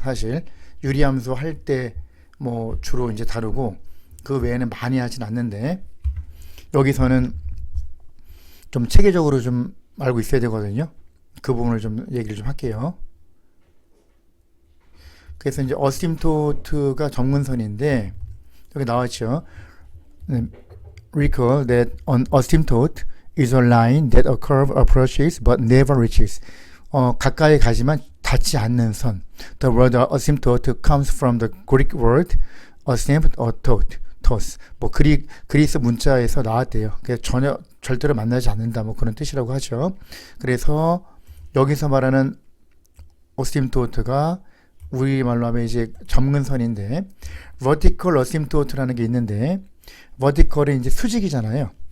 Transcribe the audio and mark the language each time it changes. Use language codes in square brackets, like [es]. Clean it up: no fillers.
[ko] 사실 유리함수 할 때 뭐 주로 이제 다루고 그 외에는 많이 하진 않는데 여기서는 좀 체계적으로 좀 알고 있어야 되거든요. 그 부분을 좀 얘기를 좀 할게요. 그래서 이제 어심토트가 점근선인데 여기 나왔죠. [en] Recall that an asymptote is a line that a curve approaches but never reaches. [ko] 가까이 가지만 닿지 않는 선. [en] The word asymptote comes from the Greek word asymptote. [ko] 뭐 그리스 문자에서 나왔대요. 그래서 절대로 만나지 않는다 뭐 그런 뜻이라고 하죠. 그래서 여기서 말하는 어심토트가 우리말로 하면 이제 점근선인데 vertical asymptote라는 게 있는데 vertical은 이제 수직이잖아요.